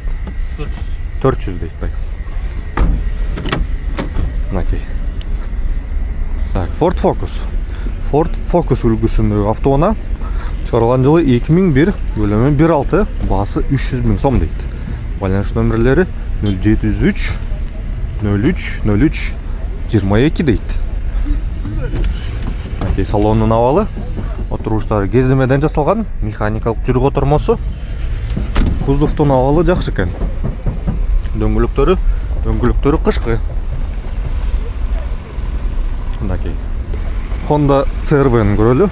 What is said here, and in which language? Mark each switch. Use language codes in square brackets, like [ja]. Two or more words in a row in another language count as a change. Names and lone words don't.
[ky] 400 дейт бай. Мынакей. Так, Ford Focus үлгүсүндөгү автоунаа. Чыгарылган жылы 2001, көлөмү 1.6, баасы 300 000 сом дейт. [kk] Байланыш нөмірлері 0703 03 03 22 дейді. Салонның авалы. Отырғыштары кездемеден жасалған. Механикалық жүріп отырмасы. Кузовтың авалы жақсы екен. Дөңгелектері қышқы. Honda CR-V-ні көрелі.